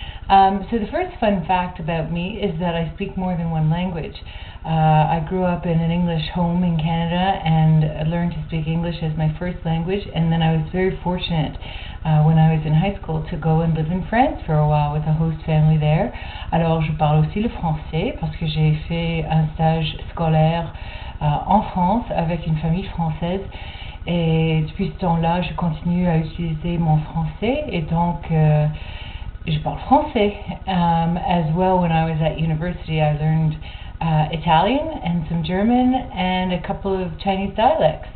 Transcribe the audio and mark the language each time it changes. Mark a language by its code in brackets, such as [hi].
[en] So the first fun fact about me is that I speak more than one language. I grew up in an English home in Canada and learned to speak English as my first language, and then I was very fortunate when I was in high school to go and live in France for a while with a host family there. [fr] Alors je parle aussi le français parce que j'ai fait un stage scolaire en France avec une famille française. Et depuis ce temps-là, je continue à utiliser mon français, et donc je parle français. [en] As well, when I was at university, I learned Italian and some German and a couple of Chinese dialects.